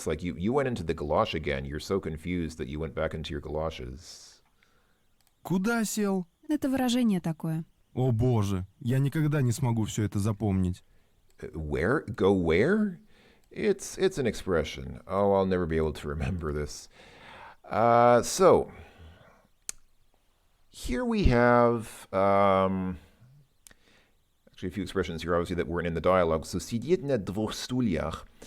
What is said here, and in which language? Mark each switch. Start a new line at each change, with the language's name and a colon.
English: It's like you went into the galosh again. You're so confused that you went back into your galoshes.
Russian: Куда сел? Это выражение такое. О боже, я никогда не смогу все это запомнить.
English: Where? Go where? It's an expression. Oh, I'll never be able to remember this. So here we have actually a few expressions here, obviously, that weren't in the dialogue.
Russian: So сидеть на двух стульях.